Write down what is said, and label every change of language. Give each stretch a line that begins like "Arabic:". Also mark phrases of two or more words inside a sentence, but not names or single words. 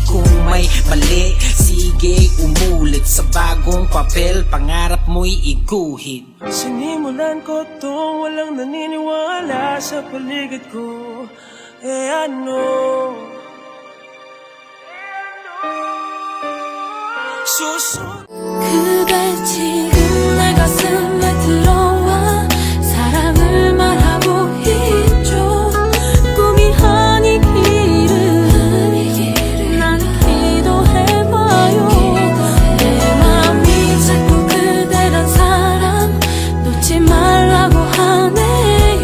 Filipino: Kung may mali, sige umulit sa bago buong papel, pangarap mo'y iguhit. Sinimulan ko to, walang naniniwala sa paligid ko. Ano? Susunod.
Korean: 그대 지금 내 가슴에 들어와 사랑을 말하고 있죠. 꿈이 아니기를 난 기도해봐요. 내 맘이 자꾸 그대란 사람 놓지 말라고 하네요.